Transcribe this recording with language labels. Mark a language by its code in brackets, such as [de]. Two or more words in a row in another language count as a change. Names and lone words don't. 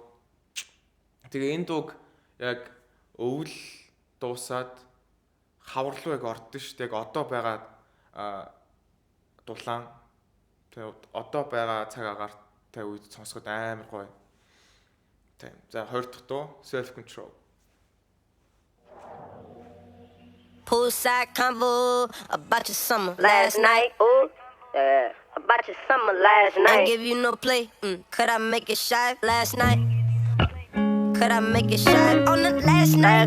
[mn] Тэгээ энэ дууг яг өвөл дуусаад хаварлуу яг ордсон шүү дээ. Яг одоо байгаа дулаан одоо байгаа цаг агаартай үед сонсоход амар гоё. Тийм. За 20 дахь дуу Self Control. [en] Poolside convo about your summer last night. Ooh, yeah. About your summer last night. I give you no play. Could I make it shy last night? Could I make it shy on the last night?